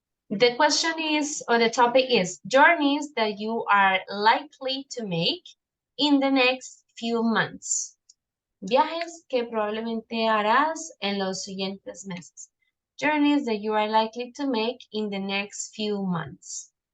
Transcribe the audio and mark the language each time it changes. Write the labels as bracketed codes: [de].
[en] The question is, or the topic is, journeys that you are likely to make in the next few months. [es] Viajes que probablemente harás en los siguientes meses. [en] Journeys that you are likely to make in the next few months.